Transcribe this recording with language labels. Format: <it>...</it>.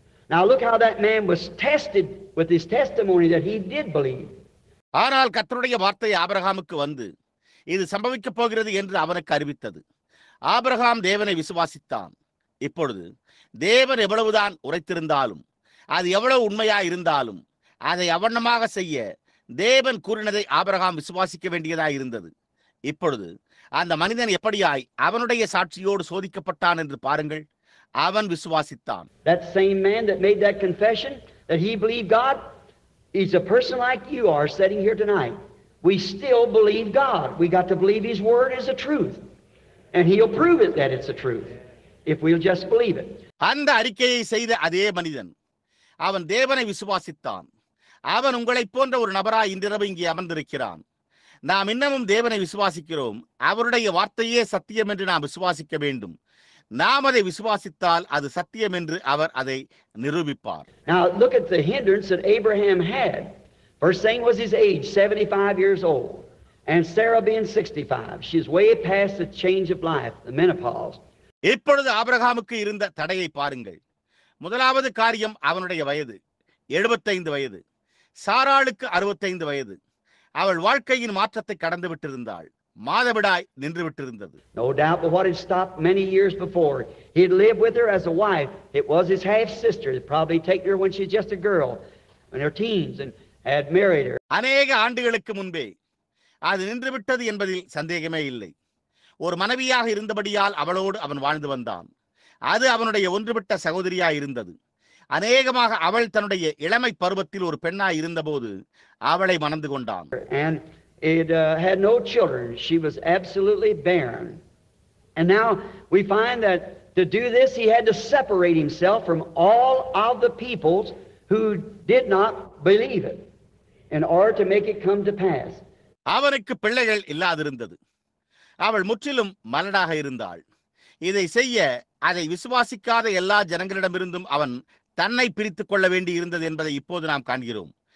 <en>Now, look how that man was tested with his testimony that he did believe.</en> <ta>ஆனால் கர்த்தருடைய வார்த்தை ஆபிரகாமுக்கு வந்து இது சம்பவிக்கப் போகிறது என்று அவனுக்கு அறிவித்தது. ஆபிரகாம் தேவனை விசுவாசித்தான். இப்பொழுது தேவன் எவ்வளவுதான் உரைத்திருந்தாலும், அது எவ்வளவு உண்மையாயிருந்தாலும், அதை அவண்ணமாக செய்ய தேவன் கூறினதை ஆபிரகாம் விசுவாசிக்க வேண்டியதாய் இருந்தது. இப்பொழுது அந்த மனிதன் எப்படியாய் அவனுடைய சாட்சியோடு சோதிக்கப்பட்டான் என்று பாருங்கள். அவன் விசுவாசித்தான்.</ta> <en>That same man that made that confession that he believed God, he's a person like you are sitting here tonight. We still believe God. We got to believe His Word is the truth. And He'll prove it that it's the truth if we'll just believe it.</en> <ta>அந்த அறிக்கையை செய்த அதே மனிதன் அவன் தேவனை விசுவாசித்தான். அவன் உங்களைப் போன்ற ஒரு நபராய் இன்றிரவு இங்கே அமர்ந்திருக்கிறான். நாம் இன்னமும் தேவனை விசுவாசிக்கிறோம். அவருடைய வார்த்தையே சத்தியம் என்று நாம் விசுவாசிக்க வேண்டும். நாம் அதை விசுவாசித்தால் அது சத்தியம் என்று அவர் அதை நிரூபிப்பார்.</ta> <en>Now look at the hindrance that Abraham had. First thing was his age, 75 years old. And Sarah being 65. She's way past the change of life, the menopause.</en> <ta>இப்பொழுது ஆபிரகாமுக்கு இருந்த தடையை பாருங்கள். முதலாவது காரியம் அவனுடைய வயது 75 வயது. சாராளுக்கு 65 வயது. அவள் வாழ்க்கையின் மாற்றத்தை கடந்து விட்டிருந்தாள். மாதவிடாய் நின்று விட்டிருந்தது.</ta> <en>No doubt, but what had stopped many years before, he'd lived with her as a wife. It was his half sister. He'd probably taken her when she was just a girl, in her teens, and had married her.</en> <ta>அநேக ஆண்டுகளுக்கு முன்பே அது நின்று விட்டது என்பதில் சந்தேகமே இல்லை. ஒரு மனைவியாக இருந்தபடியால் அவளோடு அவன் வாழ்ந்து வந்தான். அது அவனுடைய ஒன்றுவிட்ட சகோதரியாய் இருந்தது. அநேகமாக அவள் தன்னுடைய இளமை பருவத்தில் ஒரு பெண்ணாய் இருந்தபோது அவளை மணந்து கொண்டான்.</ta> <en>And it had no children. She was absolutely barren. And now we find that to do this, he had to separate himself from all of the peoples who did not believe it in order to make it come to pass.</en> <ta>அவனுக்கு பிள்ளைகள் இல்லாதிருந்தது. அவள் முற்றிலும் மலடாக இருந்தாள். இதை செய்ய அதை விசுவாசிக்காத எல்லா ஜனங்களிடமிருந்தும் அவன் தன்னை பிரித்துக் கொள்ள வேண்டி இருந்தது என்பதை இப்போது நாம் காண்கிறோம்.</ta>